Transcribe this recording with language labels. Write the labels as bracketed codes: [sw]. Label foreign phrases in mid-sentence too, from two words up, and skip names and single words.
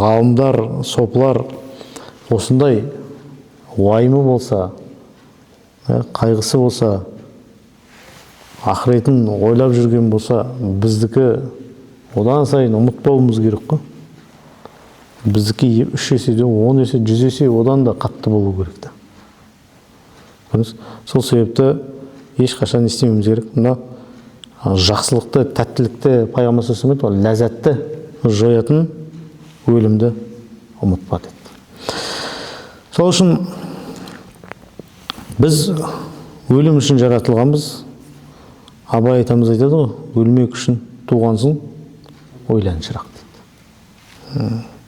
[kk] Ғалымдар, сопылар осындай уайымы болса, қайғысы болса, ақыретін ойлап жүрген болса, біздікі одан сайын ұмытпауымыз керек қой. Біздікі 3 еседен 10 есе, 100 есе одан да қатты болу керек. Сол себепті ешқашан істемеуіміз керек. Мына жақсылықты, тәттілікті пайғамбар [ar] صلى الله عليه وسلم [kk] ләззатты жоятын өлімді ұмытпа деді. Сол үшін біз өлім үшін жаратылғанбыз. Абай атамыз айтады ғой, өлмек үшін туғансың, ойлан шырақ дейді.